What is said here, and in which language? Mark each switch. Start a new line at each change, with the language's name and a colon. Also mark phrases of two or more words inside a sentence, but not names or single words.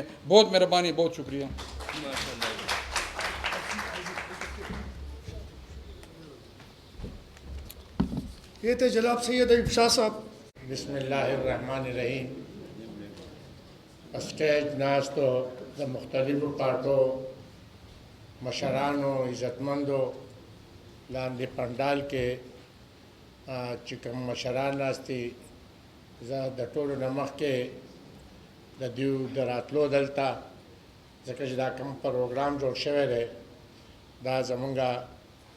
Urdu: بہت مہربانی، بہت شکریہ۔ یہ تھے جناب سید ایوب شاہ صاحب۔
Arabic: بسم اللہ الرحمن الرحیم۔
Pashto: اسٹیج ناز تو دا مختلف پارٹو مشرانو عزتمندو لاندې پنڈال کې چې کوم مشران ناستي، زه د ټولو نه مخکې د دیو د راتلو دلته، ځکه چې دا کوم پروګرام جوړ شوی دی دا زمونږ